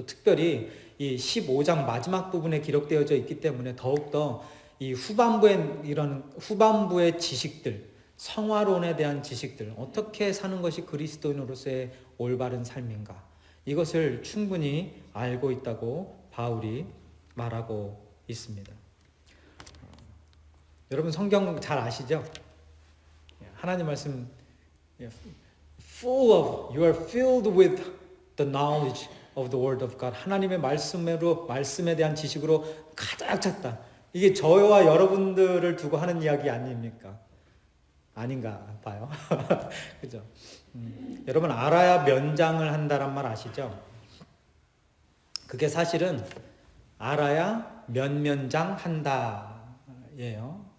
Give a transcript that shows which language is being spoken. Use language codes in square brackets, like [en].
[ko] 또 특별히 이 15장 마지막 부분에 기록되어져 있기 때문에 더욱더 이 후반부의 지식들, 성화론에 대한 지식들, 어떻게 사는 것이 그리스도인으로서의 올바른 삶인가, 이것을 충분히 알고 있다고 바울이 말하고 있습니다. 여러분 성경 잘 아시죠? 하나님 말씀 [en] you are filled with the knowledge of the word of God. [ko] 하나님의 말씀에 대한 지식으로 가득 찼다. 이게 저와 여러분들을 두고 하는 이야기 아닙니까? 아닌가 봐요. 그죠? 여러분 알아야 면장을 한다란 말 아시죠? 그게 사실은 알아야 면장 한다 예요.